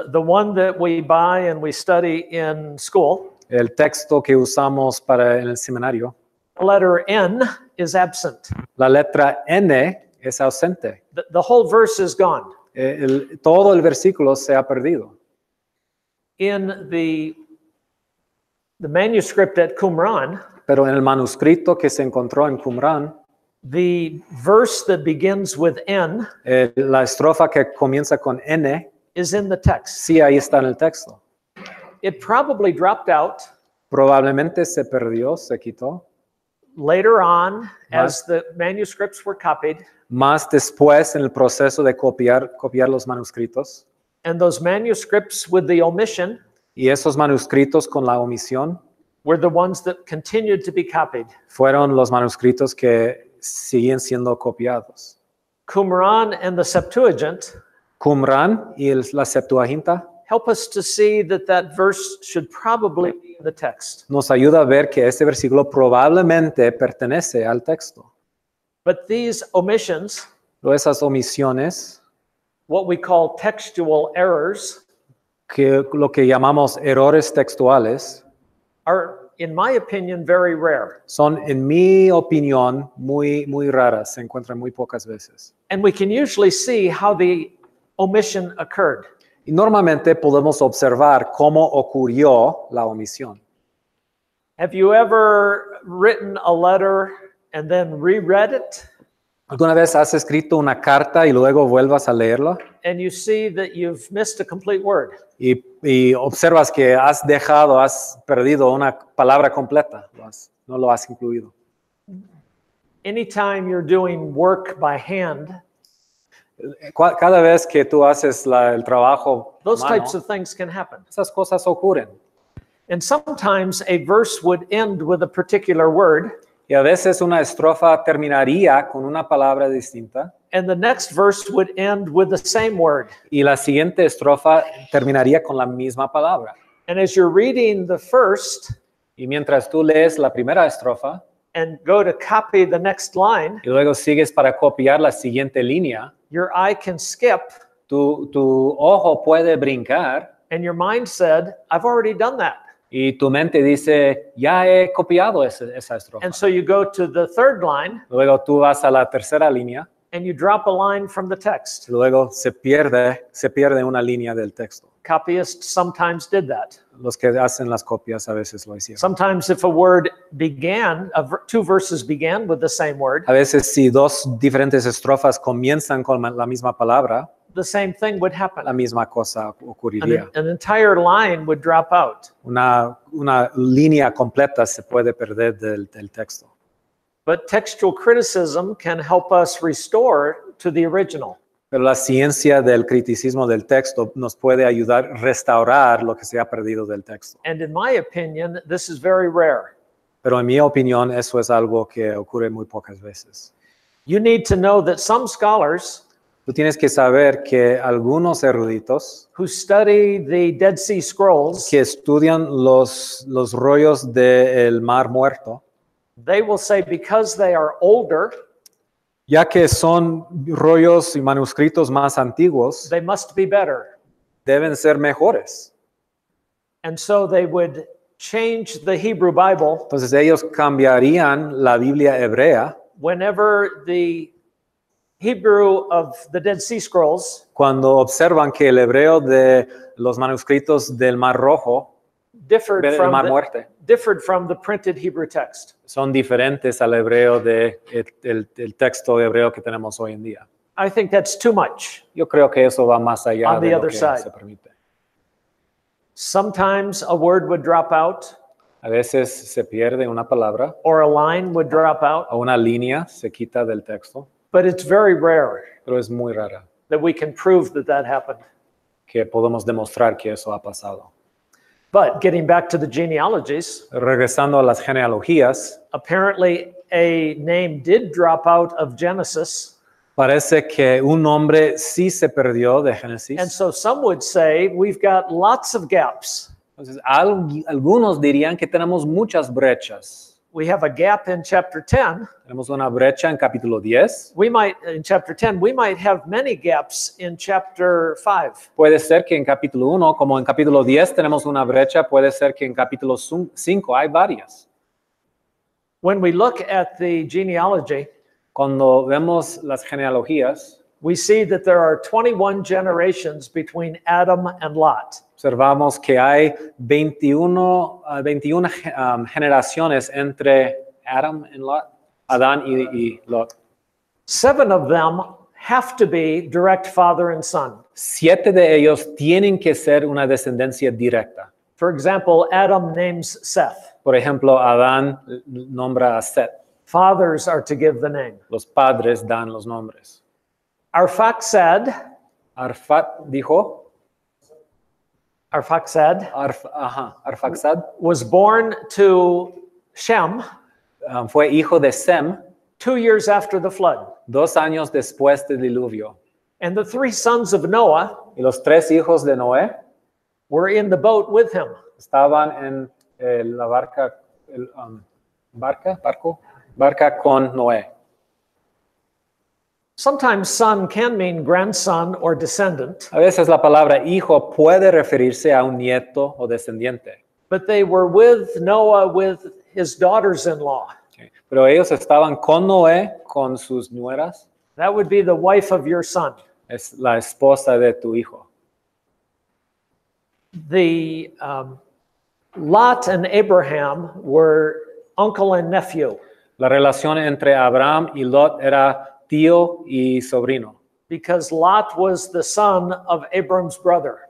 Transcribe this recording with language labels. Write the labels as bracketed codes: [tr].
[en] the one that we buy and we study in school, [es] el texto que usamos para el seminario, [en] the letter N is absent. [es] la letra N es ausente. [en] The whole verse is gone. [es] Todo el versículo se ha perdido. [en] In the manuscript at Qumran, [es] Pero en el manuscrito que se encontró en Qumran, [en] the verse that begins with N [es] la estrofa que comienza con N, [en] is in the text. [es] sí, ahí está en el texto. [en] It probably dropped out [es] Probablemente se perdió, se quitó. [en] later on as the manuscripts were copied. [es] Más después en el proceso de copiar los manuscritos. [en] And those manuscripts with the omission [es] Y esos manuscritos con la omisión [en] were the ones that continued to be copied. [es] fueron los manuscritos que siguen siendo copiados. [en] Qumran and the Septuagint [es] Qumran y la Septuaginta [en] help us to see that verse should probably be in the text. [es] nos ayuda a ver que este versículo probablemente pertenece al texto. [en] But these omissions, [es] Pero esas omisiones, [en] what we call textual errors, [es] que lo que llamamos errores textuales, [en] are, in my opinion, very rare. [es] son, en mi opinión, muy raras, se encuentran muy pocas veces. [en] And we can usually see how the omission occurred. [es] Y normalmente podemos observar cómo ocurrió la omisión. [en] Have you ever written a letter and then reread it? [es] ¿Alguna vez has escrito una carta y luego vuelvas a leerla? [en] And you see that you've missed a complete word. [es] Y observas que has perdido una palabra completa, no lo has incluido. [en] Anytime you're doing work by hand, [es] Cada vez que tú haces el trabajo [en] those [es] mano, [en] types of things can happen. [es] esas cosas ocurren. [en] And sometimes a verse would end with a particular word, [es] Y a veces una estrofa terminaría con una palabra distinta [en] and the next verse would end with the same word. [es] y la siguiente estrofa terminaría con la misma palabra. [en] And as you're reading the first [es] Y mientras tú lees la primera estrofa [en] and go to copy the next line, [es] y luego sigues para copiar la siguiente línea, [en] your eye can skip, [es] tu ojo puede brincar [en] and your mind said, I've already done that. [es] y tu mente dice, ya he copiado esa estrofa. [en] And so you go to the third line, [es] Luego tú vas a la tercera línea, [en] and you drop a line from the text. [es] luego se pierde una línea del texto. [en] Copyists sometimes did that. [es] Los que hacen las copias a veces lo hicieron. [en] Sometimes if a word two verses began with the same word, [es] A veces si dos diferentes estrofas comienzan con la misma palabra, [en] the same thing would happen. [es] la misma cosa ocurriría. [en] An entire line would drop out. [es] Una línea completa se puede perder del texto. [en] But textual criticism can help us restore to the original. [es] Pero la ciencia del criticismo del texto nos puede ayudar a restaurar lo que se ha perdido del texto. [en] And in my opinion, this is very rare. [es] Pero en mi opinión, eso es algo que ocurre muy pocas veces. [en] You need to know that some scholars [es] Tú tienes que saber que algunos eruditos [en] who study the Dead Sea Scrolls, [es] que estudian los rollos del Mar Muerto, [en] they will say because they are older, [es] ya que son rollos y manuscritos más antiguos, [en] they must be better. [es] deben ser mejores. [en] And so they would change the Hebrew Bible [es] Entonces ellos cambiarían la Biblia hebrea [en] whenever the Hebrew of the Dead Sea Scrolls [es] cuando observan que el hebreo de los manuscritos del Mar Rojo, [en] differed [es] del Mar Muerto, [en] from the printed Hebrew text. [es] son diferentes al hebreo del texto hebreo que tenemos hoy en día. [en] I think that's too much. [es] Yo creo que eso va más allá [en] On the [es] de lo [en] other [es] que [en] side. [es] se permite. [en] Sometimes a word would drop out, [es] A veces se pierde una palabra [en] or a line would drop out, [es] o una línea se quita del texto, [en] but it's very rare [es] pero es muy rara [en] that we can prove that happened. [es] que podemos demostrar que eso ha pasado. [en] But getting back to the genealogies, [es] Regresando a las genealogías, [en] apparently a name did drop out of Genesis. [es] parece que un nombre sí se perdió de [en] And [es] Génesis. [en] so some would say we've got lots of gaps. [es] Entonces, algunos dirían que tenemos muchas brechas. [en] We have a gap in chapter 10. [es] Tenemos una brecha en capítulo 10. [en] In chapter 10, we might have many gaps in chapter 5. [es] Puede ser que en capítulo 1, como en capítulo 10 tenemos una brecha, puede ser que en capítulo 5 hay varias. [en] When we look at the genealogy, [es] Cuando vemos las genealogías, [en] we see that there are 21 generations between Adam and Lot. [es] observamos que hay 21 generaciones entre Adán y Lot. [en] 7 of them have to be direct father and son. [es] 7 de ellos tienen que ser una descendencia directa. [en] For example, Adam names Seth. [es] Por ejemplo, Adán nombra a Set. [en] Fathers are to give the name. [es] Los padres dan los nombres. [en] Arphaxad [es] Arphaxad [en] was born to Shem [es] fue hijo de Sem [en] 2 years after the flood. [es] 2 años después del diluvio. [en] And the 3 sons of Noah [es] Y los 3 hijos de Noé [en] were in the boat with him. [es] estaban en la barca con Noé. [en] Sometimes son can mean grandson or descendant, [es] A veces la palabra hijo puede referirse a un nieto o descendiente. [en] but they were with Noah with his daughters-in-law. Okay. [es] Pero ellos estaban con Noé, con sus nueras. [en] That would be the wife of your son. [es] Es la esposa de tu hijo. [en] The Lot and Abraham were uncle and nephew [es] La relación entre Abraham y Lot era tío y sobrino, [en] because Lot was the son of Abram's brother.